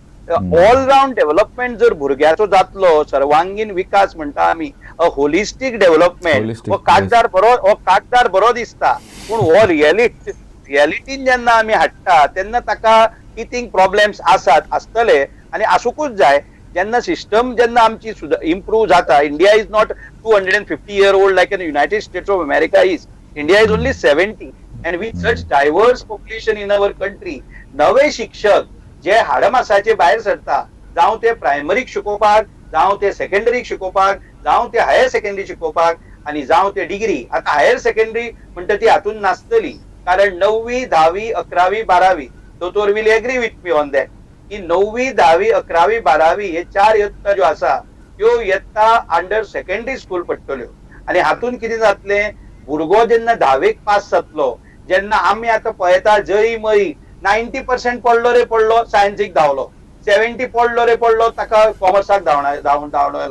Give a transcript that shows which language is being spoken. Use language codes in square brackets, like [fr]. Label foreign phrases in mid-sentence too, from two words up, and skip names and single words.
[en] all round development [kok] जर भुरग्याचो जातलो सर्वांगीण विकास म्हणटा आमी [en] holistic development [kok] हो कागदार बरो दिसता. पूण हो रियलिटीन जेन्ना आमी हाडटा तेन्ना ताका कितींग प्रॉब्लेम्स आसतले आनी आसूंकूच जाय. जेन्ना सिस्टम जेन्ना आमची इम्प्रूव जाता. [en] India is not 250 year old like an United States of America is. India is only 70 and with such diverse population in our country. [kok] नवे शिक्षक जे हाडमासाचे भायर सरता जावं ते प्रायमरीक शिकोवपाक जावं ते सेकंडरीक शिकोवपाक जावं ते [en] higher secondary [kok] शिकोवपाक आनी जावं ते डिग्री. आतां [en] higher secondary [kok] म्हणटा ती हातून नासतली कारण 9वी 10वी 11वी 12वी दोतोर [en] will agree with me on that [kok] की 9वी 10वी 11वी 12वी हे 4 यत्ता ज्यो आसा त्यो यत्ता [en] under secondary school [kok] पडटल्यो. आनी हातून कितें जातलें भुरगो जेन्ना 10वीक पास जातलो जेन्ना आमी आतां पळयता जरी मरी 90% पडलो रे पडलो सायन्सीक धांवलो 70 पडलो रे पडलो ताका कॉमर्साक धांवलो.